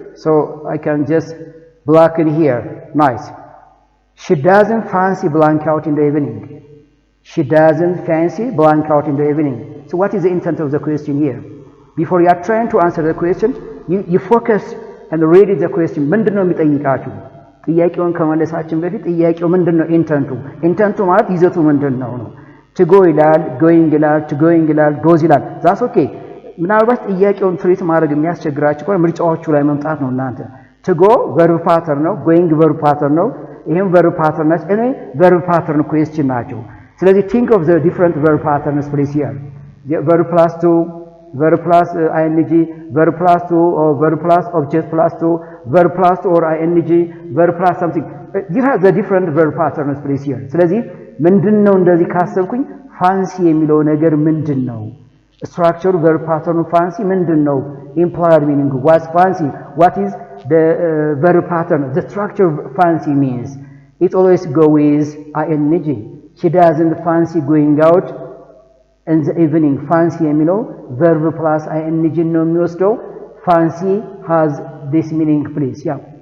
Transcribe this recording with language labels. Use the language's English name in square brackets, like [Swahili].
[English] So I can just block in here. Nice. She doesn't fancy blank out in the evening. She doesn't fancy blank out in the evening. So what is the intent of the question here? Before you are trying to answer the question, you focus and read the question. [Amharic] ምንድነው የሚጠይቃችሁ? ጥያቄውን ከመለሳችን በፊት ጥያቄው ምንድነው ኢንተንቱ ማለት ይዘቱ ምንድነው ነው። to go ይላል፣ going ይላል፣ to going ይላል፣ goes ይላል። [English] that's okay. [Amharic] ምናልባት ጥያቄውን ትሪት ማድረግ የሚያስቸግራችሁ ከሆነ ምርጫዎቹ ላይ መምጣት ነው እናንተ። to go verb pattern ነው፣ going verb pattern ነው። ይሄም verb pattern ናቸው። እኔ verb pattern question ናቸው። ስለዚህ [English] think of the different verb patterns please here. verb plus to, verb plus ing, verb plus to or verb plus object plus to, verb plus to or ing, verb plus something. You have the different verb patterns please here. [Amharic] ስለዚህ ምንድነው እንደዚህ ካሰብኩኝ ፋንሲ የሚለው ነገር ምንድነው? [English] structure verb pattern fancy ምንድነው? implied meaning what's fancy? What is the verb pattern? The structure fancy means it always go with ing. She doesn't fancy going out in the evening. Fancy የሚለው verb plus ing [Amharic] ነው የሚወስደው። [English] fancy has this meaning please. Yeah.